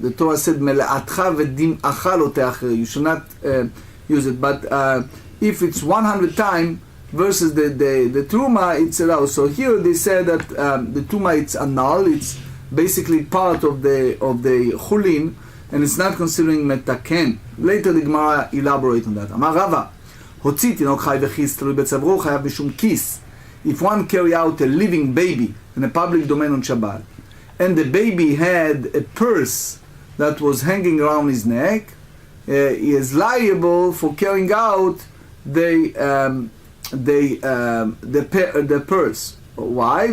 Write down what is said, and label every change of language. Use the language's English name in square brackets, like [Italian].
[English] The Torah said [Hebrew] mele'atcha v'dim'acha lo te'acher. [English] You should not use it. But if it's 100 times versus the truma, it's allowed. So here they said that the truma, it's anal. It's basically part of the chulin, and it's not considering metaken. Later the GEMARA elaborate on that. [Hebrew] Amar Rava, הוציא תינוק חי וכיס תלוי בצווארו חייב בשום כיס. [English] If one carry out a living baby in a public domain on Shabbat, and the baby had a purse that was hanging around his neck, he is liable for carrying out the purse. Why?